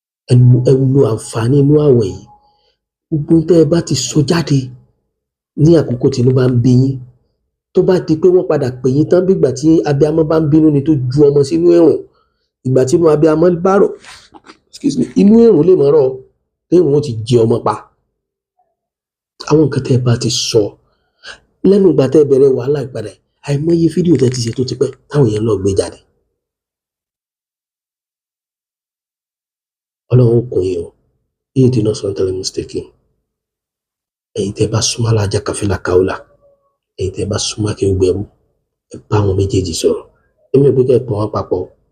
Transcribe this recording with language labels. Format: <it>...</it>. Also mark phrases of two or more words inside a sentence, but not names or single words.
<yo>Ẹ lo, ẹ lo àǹfààní inú àwẹ̀ yìí. Gbogbo ohun tẹ́ ẹ bá ti sọ jáde ní àkókò tí inú bá ń bí yín, tó bá di pé wọ́n padà pè yín tán, bí ìgbà tí abiyamọ bá ń bínú ni tó ju ọmọ sínú ẹ̀rùn, ìgbà tí inú abiyamọ bá rọ̀,</yo> <en>excuse me,</en> <yo>inú ẹ̀rùn lè má rọ̀, ẹ̀rùn ó ti jẹ ọmọ pa. Àwọn nǹkan tẹ́ ẹ bá ti sọ lẹ́nu ìgbà tẹ́ ẹ bẹ̀rẹ̀ wàhálà ìpadà, àìmọye fídíò tẹ́ ẹ ti ṣe tó ti pẹ́, táwọn èèyàn lọ gbé jáde. Ọlọ́run ó kún yín o.</yo> <ar>اهدنا الصراط المستقيم.</ar> <yo>Ẹ̀yin tẹ́ ẹ bá súnmọ́ Alhaja Kafila Kaola, ẹ̀yin tẹ́ ẹ bá súnmọ́ Akéwùgbẹ́rù, ẹ bá àwọn méjèèjì sọ̀rọ̀. Èmi ò pé kẹ́ ẹ pọ̀ wọ́n papọ̀.</yo>